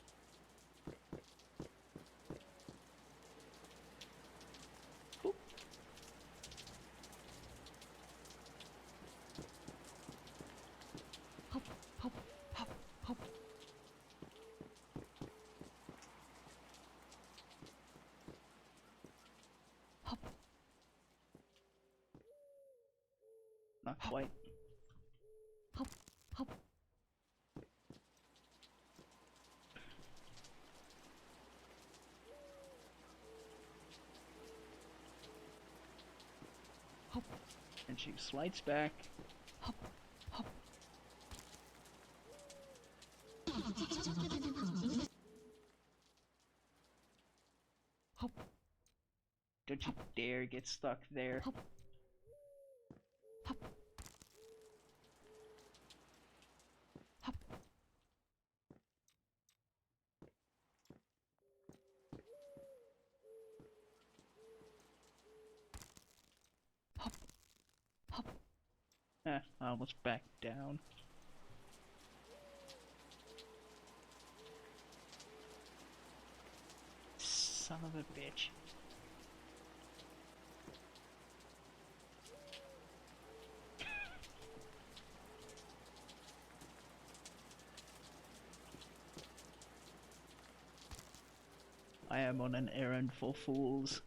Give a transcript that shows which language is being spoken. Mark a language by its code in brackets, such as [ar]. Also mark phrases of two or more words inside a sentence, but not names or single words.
[en] Boop. Hop, hop, hop, hop. Hop. Not quite. Hop, hop. Hop, And she slides back. hop, hop. Hop, Don't you dare get stuck there. hop. Hop. Hop. Hop. Hop. I almost backed down. Son of a bitch. I am on an errand for fools.